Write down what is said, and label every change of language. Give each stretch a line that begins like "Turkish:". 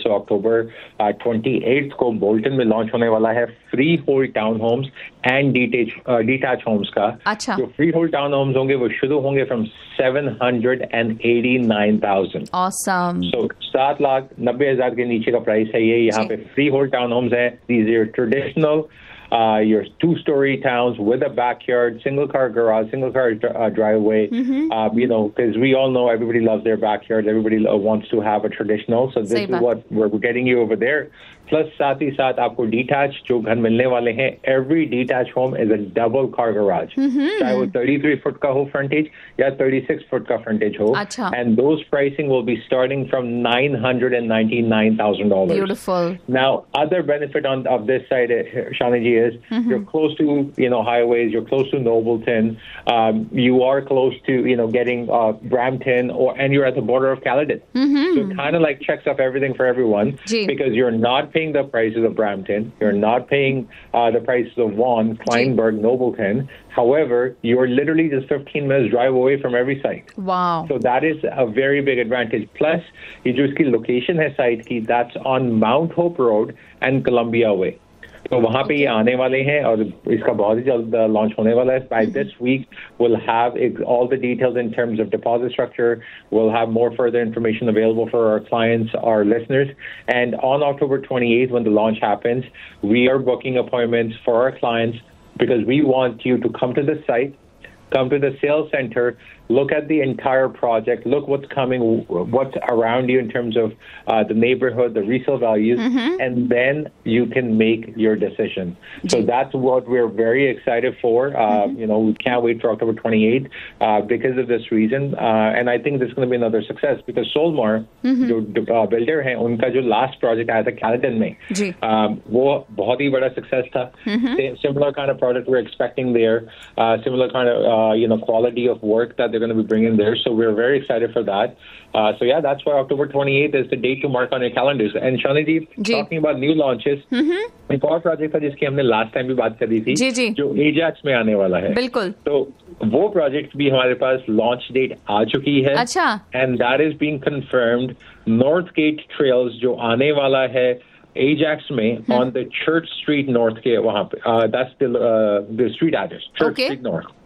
Hindi: सो अक्टूबर 28th को Bolton में launch होने वाला है free hold town homes and detach Holmes का. अच्छा. जो फ्री होल्ड टाउन होम्स होंगे वो शुरू होंगे फ्रॉम 789,000.
English: Awesome.
Hindi: सो 790,000 के नीचे का प्राइस है ये. यहाँ पे फ्री होल्ड टाउन होम्स है.
English: These are traditional your two-story towns with a backyard, single-car garage, single-car driveway. Mm-hmm. Because we all know everybody loves their backyard. Everybody wants to have a traditional. So this is what we're getting you over there.
Hindi: Plus, साथ ही साथ आपको detached जो घर मिलने वाले हैं,
English: every detached home is a double-car garage.
Hindi: चाहे वो 33-foot का हो frontage या 36-foot का frontage हो. अच्छा.
English: And those pricing will be starting from $999,000. Beautiful. Now, other benefit of this side, Shani, is you're close to highways, you're close to Nobleton, you are close to getting Brampton, or and you're at the border of Caledon. Mm-hmm. So kind of like checks up everything for everyone. Gee. Because you're not paying the prices of Brampton, you're not paying the prices of Vaughan, Kleinburg, Nobleton. However, you're literally just 15 minutes drive away from every site. Wow. So that is a very big advantage. Plus,
Hindi: ye jo iski location hai site ki,
English: that's on Mount Hope Road and Columbia Way.
Hindi: तो वहां पे ये आने वाले हैं और इसका बहुत ही जल्द लॉन्च होने वाला है.
English: By this week we will have all the details in terms of deposit structure, we will have more further information available for our clients, our listeners. And on October 28th when the launch happens, we are booking appointments for our clients, because we want you to come to the site, come to the sales centre, look at the entire project, look what's coming, what's around you in terms of the neighbourhood, the resale values, and then you can make your decision. So that's what we are very excited for. You know, we can't wait for October 28th because of this reason. And I think this is gonna be another success, because Solmar
Hindi: जो builder है, उनका जो last project आया था Caledon में, वो बहुत ही बड़ा सक्सेस था.
English: Similar kind of project we expecting there, similar kind of quality of work that they're going to be bringing there. So we're very excited for that. So yeah, that's why October 28th is the date to mark on your calendars. And Shanidhi, talking about new launches,
Hindi: एक और project था जिसकी हमने last time भी बात करी थी, जी, जी. जो एजैक्स में आने वाला है. बिल्कुल. तो वो प्रोजेक्ट भी हमारे पास लॉन्च डेट आ चुकी है. अच्छा.
English: and that is being confirmed, north gate trails
Hindi: जो आने वाला है एजैक्स में
English: On the church street north के वहां पे, that's the street address, church street north.